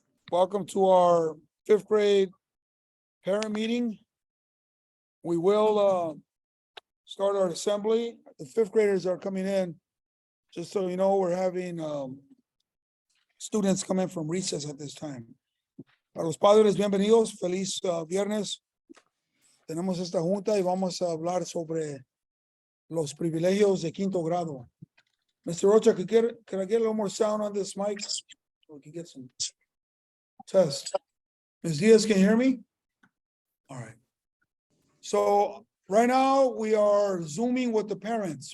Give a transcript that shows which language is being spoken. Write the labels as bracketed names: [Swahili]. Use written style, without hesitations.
[English] Welcome to our fifth grade parent meeting. We will start our assembly. The fifth graders are coming in. Just so you know, we're having students come in from recess at this time. [Spanish] Para los padres, bienvenidos. Feliz viernes. Tenemos esta junta y vamos a hablar sobre los privilegios de quinto grado. [English] Mr. Rocha, can I get a little more sound on this mic? So we can get some test. Ms. Diaz, can you hear me? All right. So right now we are Zooming with the parents.